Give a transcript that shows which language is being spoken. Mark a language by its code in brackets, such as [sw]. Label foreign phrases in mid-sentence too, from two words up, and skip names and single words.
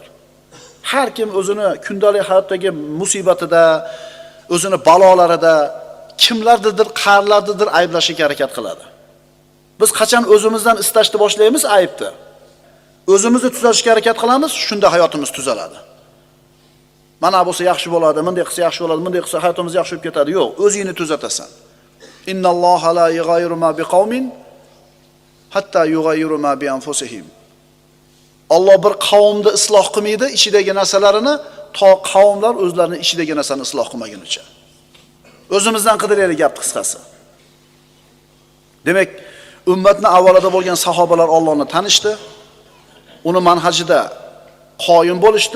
[uz] Har kim o'zini kundalik hayotdagi musibatida, o'zini balolarida kimlarnidir, qarlarnidir ayblashga harakat qiladi. Biz qachon o'zimizdan istashni boshlaymiz aybni, o'zimizni tuzatishga harakat qilamiz, shunda hayotimiz tuzaladi. Mana bo'lsa yaxshi bo'ladi, bunday qilsa yaxshi bo'ladi, bunday qilsa hayotimiz yaxshi bo'lib ketadi. Yo'q, o'zingni tuzatasan. [ar] إن الله لا يغير ما بقوم حتى يغيروا ما بأنفسهم. [uz] Alloh bir qavmni isloh qilmaydi, ichidagi narsalarini, to qavmlar o'zlarining ichidagi narsani isloh qilmagunicha. O'zimizdan qidiraylik gap qisqasi. Demak, ummatning avvalida bo'lgan sahobalar Allohni tanishdi, uni manhajida qoyim bo'lishdi.